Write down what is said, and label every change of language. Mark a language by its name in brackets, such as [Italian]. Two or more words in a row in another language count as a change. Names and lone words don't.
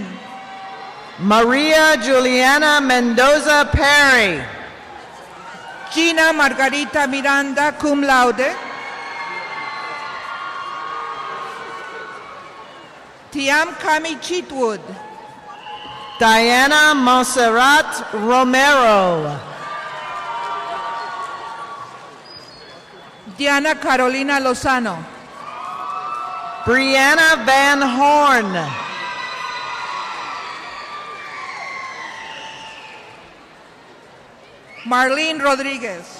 [Spanish] Maria Juliana Mendoza Perry. Gina Margarita Miranda, [Latin] cum laude. [Spanish] Tiam Kami Chitwood. Diana Monserrat Romero. Diana Carolina Lozano. Brianna Van Horn. Marlene Rodriguez.